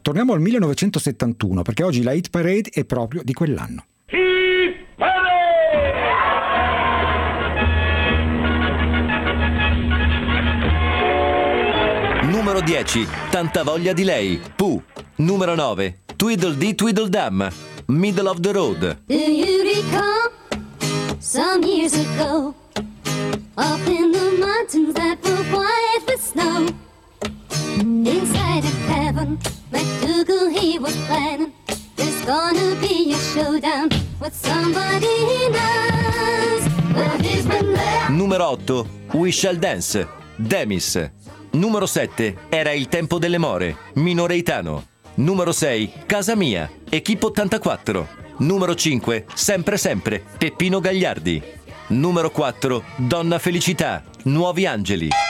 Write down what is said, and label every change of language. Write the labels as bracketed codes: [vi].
[it] Torniamo al 1971, perché oggi la Hit Parade è proprio di quell'anno. Numero 10, Tanta voglia di lei, Pooh. Numero 9, Tweedle Dee Tweedle Dum, Middle of the Road. [en] Do you recall some years ago, up in the mountains that were white with snow, inside a cavern, MacDougall he was planning, there's gonna be a showdown with somebody he knows. Well, he's been there. [it] Numero 8, We Shall Dance, Demis. Numero 7, Era il tempo delle more, Mino Reitano. Numero 6, Casa mia, Equipe 84. Numero 5, Sempre sempre, Peppino Gagliardi. Numero 4, Donna felicità, Nuovi angeli.